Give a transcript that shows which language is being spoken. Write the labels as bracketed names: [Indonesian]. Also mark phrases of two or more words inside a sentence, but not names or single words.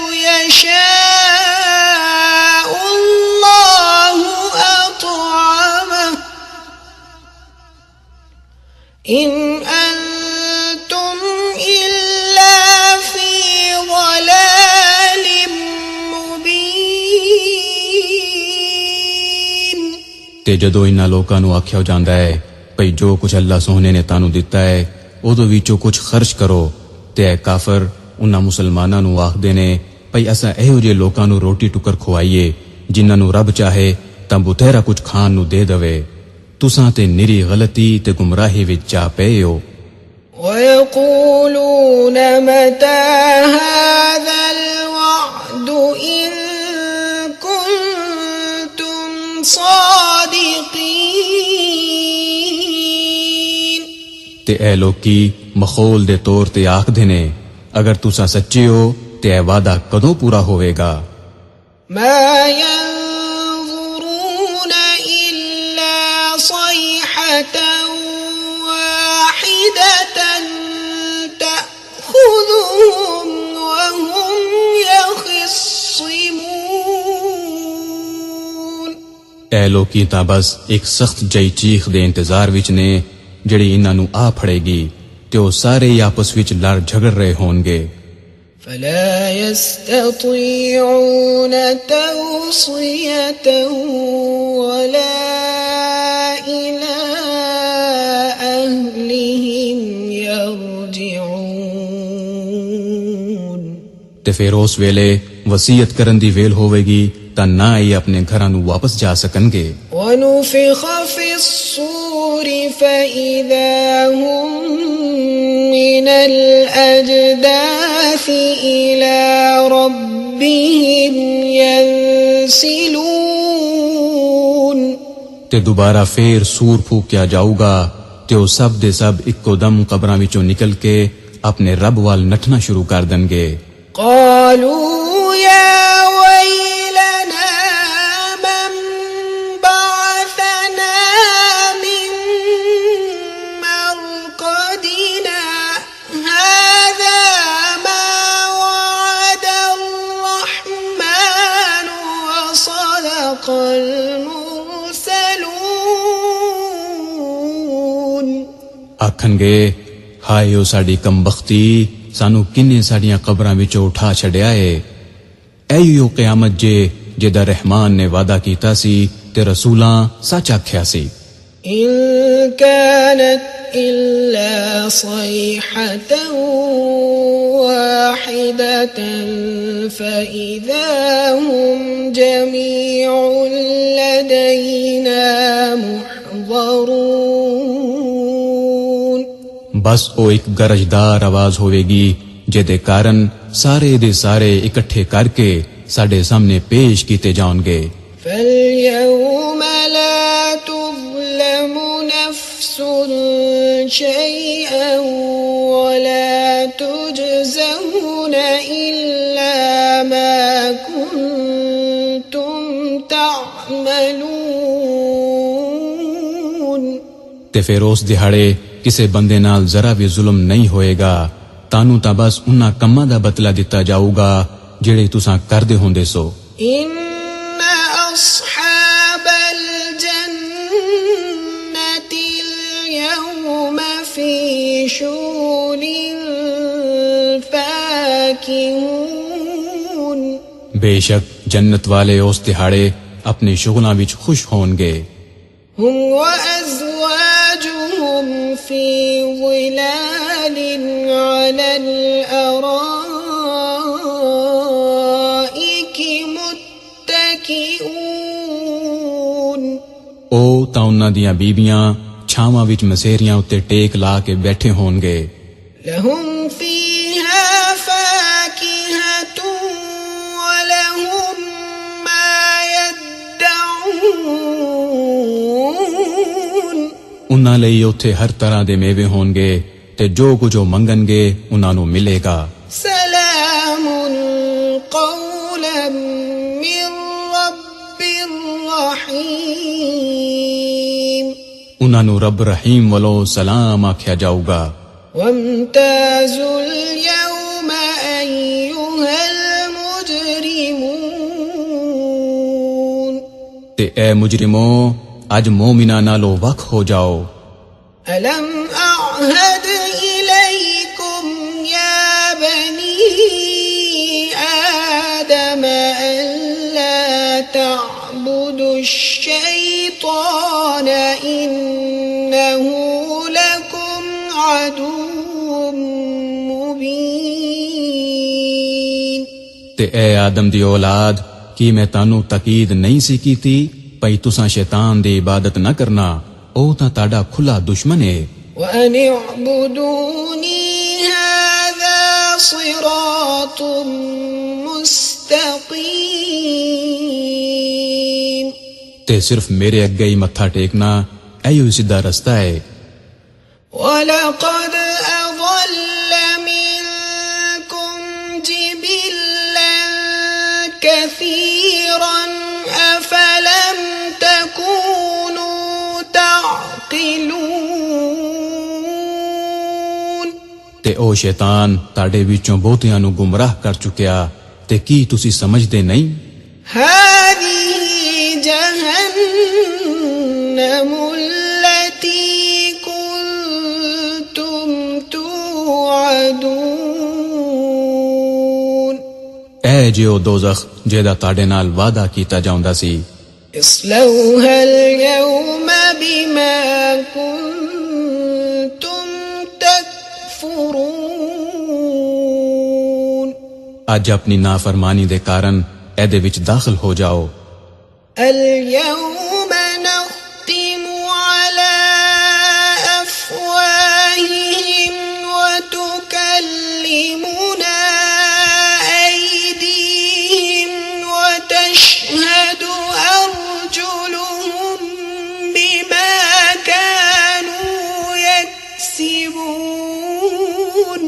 [Arabic] يَشَاءُ اللَّهُ أَطْعَمَهُ إِنْ أَنْتُمْ إِلَّا فِي ضَلَالٍ مُبِينٍ۔ [Punjabi] تے جدو انہاں لوکاں نو آکھیا جاندا ہے بھئی جو کچھ اللہ سونے نے تانوں دتا ہے اودوں وچوں کچھ خرچ کرو، تے اے کافر انہاں مسلماناں نو آکھدے نے بھئی اساں ایہو جے لوکاں نو روٹی ٹکر کھوائیے جنہاں نو رب چاہے تاں بتھیرا کچھ کھان نو دے دوے، تساں تے نری غلطی تے گمراہی وچ جا پئے ہو۔ [Arabic] وَيَقُولُونَ مَتَى هَذَا الْوَعْدُ إِن كُنتُمْ صَادِقِينَ۔ [Punjabi] تے اے لوکی مخول دے طور تے آکھدے نے اگر تساں سچے ہو تے اے وعدہ کدوں پورا ہوئے گا؟ [Arabic] مَا يَنظُرُونَ إِلَّا صَيْحَةً وَاحِدَةً تَأْخُذُهُمْ وَهُمْ يَخِصِّمُونَ۔ [Punjabi] اے لوکی تاں بس ایک سخت جئی چیخ دے انتظار وچ نے جڑی انہاں نو آ پھڑے گی تے او سارے آپس وچ لڑ جھگڑ رہے ہون گے۔ [Arabic] فَلَا يَسْتَطِيعُونَ تَوْصِيَةً وَلَا إِلَىٰ أَهْلِهِمْ يَرْجِعُونَ۔ [Punjabi] تے پھر اس ویلے وصیت کرن دی ویل ہوے گی تاں نہ ہی اپنے گھراں نو واپس جا سکن گے۔ [Arabic] وَنُفِخَ فِي الصُّورِ فَإِذَا هُم مِّنَ الْأَجْدَاثِ إِلَىٰ رَبِّهِمْ يَنسِلُونَ۔ [Punjabi] تے دوبارہ پھر سور پھونکیا جاؤ گا تے او سب دے سب اکو دم قبراں وچوں نکل کے اپنے رب وال نٹنا شروع کر دیں گے۔ [Arabic] قالوا يا ويلنا من بعثنا من مرقدنا هذا ما وعد الرحمن وصدق المرسلون۔ [Punjabi] آکھن گے ہائے او ساڈی کم بختی، سانو کنے ساڈیاں قبراں وچوں اٹھا چھڈیا ہے۔ ایو قیامت جے جدا رحمان نے وعدہ کیتا سی تے رسولاں سچ آکھیا سی۔ [Arabic] إن كانت إلا صيحة واحدة فإذا هم جميع لدينا محضرون۔ [Punjabi] بس او ایک گرجدار آواز ہوئے گی جے دے کارن سارے دے سارے اکٹھے کر کے ساڈے سامنے پیش کیتے جاؤں گے۔ [Arabic] فَالْيَوْمَ لَا تُظْلَمُ نَفْسٌ شَيْئًا وَلَا تُجْزَوْنَ إِلَّا مَا كُنتُمْ تَعْمَلُونَ۔ [Punjabi] تے پھر اس دہاڑے کسے بندے نال ذرا بھی ظلم نہیں ہوئے گا، تانوں تاں بس انہاں کماں دا بدلہ دتا جاؤ گا جڑے تساں کردے ہوندے سو۔ [Arabic] إِنَّ أَصْحَابَ الْجَنَّةِ الْيَوْمَ فِي شُغُلٍ فَاكِهُونَ۔ [Punjabi] بے شک جنت والے اس دہاڑے اپنے شغلاں وچ خوش ہون گے۔ [Arabic] هُمْ وَأَزْوَاجُهُمْ فِي ظِلَالٍ عَلَى الْأَرَائِكِ مُتَّكِئُونَ۔ [Punjabi] او تاں انہاں دیاں بیبیاں چھاواں وچ مسیریاں اتے ٹیک لا کے بیٹھے ہون گے۔ [Arabic] لَهُمْ فِيهَا فَاكِهَةٌ وَلَهُمْ مَا يَدَّعُونَ۔ [Punjabi] انہاں ਲਈ ਉੱਥੇ ਹਰ ਤਰ੍ਹਾਂ ਦੇ ਮੇਵੇ ਹੋਣਗੇ ਤੇ ਜੋ ਕੁਝ ਉਹ ਮੰਗਣਗੇ ਉਹਨਾਂ ਨੂੰ ਮਿਲੇਗਾ [Arabic] سلام قولا من رب رحيم [Punjabi] ਉਹਨਾਂ ਨੂੰ ਰੱਬ ਰਹੀਮ ਵੱਲੋਂ ਸਲਾਮ ਆਖਿਆ ਜਾਊਗਾ [Arabic] وامتازوا اليوم أيها المجرمون [Punjabi] ਤੇ ਐ ਮੁਜਰਿਮੋ ਅੱਜ ਮੂਮਿਨਾਂ ਨਾਲੋਂ ਵੱਖ ਹੋ ਜਾਓ [Arabic] ألم أعهد إليكم يا بني آدم ألا تعبدوا الشيطان إنه لكم عدو مبين [Punjabi] ਤੇ ਐ ਆਦਮ ਦੀ ਔਲਾਦ ਕੀ ਮੈਂ ਤੁਹਾਨੂੰ ਤਾਕੀਦ ਨਹੀਂ ਸੀ ਕੀਤੀ ਭਈ ਤੁਸਾਂ ਸ਼ੈਤਾਨ ਦੀ ਇਬਾਦਤ ਨਾ ਕਰਨਾ ਉਹ ਤਾਂ ਤੁਹਾਡਾ ਖੁੱਲਾ ਦੁਸ਼ਮਣ ਹੈ [Arabic] وأن اعبدوني هذا صراط مستقيم [Punjabi] ਤੇ ਸਿਰਫ ਮੇਰੇ ਅੱਗੇ ਹੀ ਮੱਥਾ ਟੇਕਣਾ ਇਹੋ ਸਿੱਧਾ ਰਸਤਾ ਹੈ [Arabic] ولقد أضل منكم جبلا كثيرا أفلم تكونوا تعقلون [Punjabi] ਤੇ ਉਹ ਸ਼ੈਤਾਨ ਤੁਹਾਡੇ ਵਿੱਚੋਂ ਬਹੁਤਿਆਂ ਨੂੰ ਗੁੰਮਰਾਹ ਕਰ ਚੁੱਕਿਆ ਤੇ ਕੀ ਤੁਸੀਂ ਸਮਝਦੇ ਨਹੀਂ [Arabic] هذه جهنم التي كنتم توعدون [Punjabi] ਇਹ ਜਿਉ ਦੋਜ਼ਖ ਜਿਹਦਾ ਤੁਹਾਡੇ ਨਾਲ ਵਾਅਦਾ ਕੀਤਾ ਜਾਂਦਾ ਸੀ [Arabic] اصلوها اليوم بما كنتم تكفرون [Punjabi] ਅੱਜ ਆਪਣੀ ਨਾਫਰਮਾਨੀ ਦੇ ਕਾਰਨ ਇਹਦੇ ਵਿੱਚ ਦਾਖਲ ਹੋ ਜਾਓ [Arabic] اليوم نختم على أفواههم وتكلمنا أيديهم وتشهد أرجلهم بما كانوا يكسبون